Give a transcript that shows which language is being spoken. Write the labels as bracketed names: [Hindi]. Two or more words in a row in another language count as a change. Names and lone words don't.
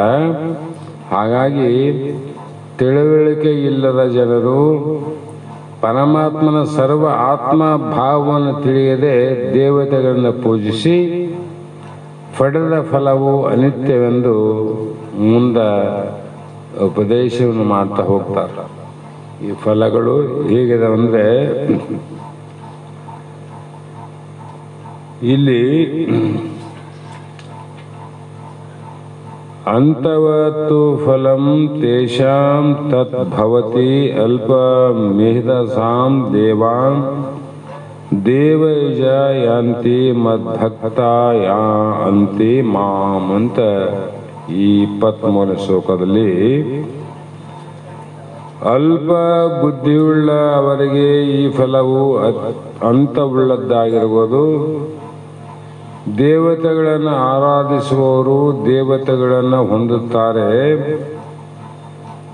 [Kannada] ಹಾಗಾಗಿ ತಿಳುವಳಿಕೆ ಇಲ್ಲದ ಜನರು ಪರಮಾತ್ಮನ ಸರ್ವ ಆತ್ಮ ಭಾವವನ್ನು ತಿಳಿಯದೆ ದೇವತೆಗಳನ್ನು ಪೂಜಿಸಿ ಪಡೆದ ಫಲವು ಅನಿತ್ಯವೆಂದು ಮುಂದೆ ಉಪದೇಶವನ್ನು ಮಾಡ್ತಾ ಹೋಗ್ತಾರೆ. ಈ ಫಲಗಳು ಹೇಗಿದೆ ಅಂದರೆ, ಇಲ್ಲಿ [Sanskrit] ಅಂತವತ್ತು ಫಲಂ ತೇಷಾಂ ತತ್ ಭವತಿ ಅಲ್ಪ ಮೇಧಸಾಂ ದೇವಾಂ ದೇವೈಜ ಯಾಂತಿ ಮದ್ಭಕ್ತ ಯಾಂತಿ ಮಾಂ [Kannada] ಅಂತ ಈ 23ನೇ ಶ್ಲೋಕದಲ್ಲಿ, ಅಲ್ಪ ಬುದ್ಧಿಯುಳ್ಳ ಅವರಿಗೆ ಈ ಫಲವು ಅಂತವುಳ್ಳದ್ದಾಗಿರುವುದು. ದೇವತೆಗಳನ್ನು ಆರಾಧಿಸುವವರು ದೇವತೆಗಳನ್ನು ಹೊಂದುತ್ತಾರೆ.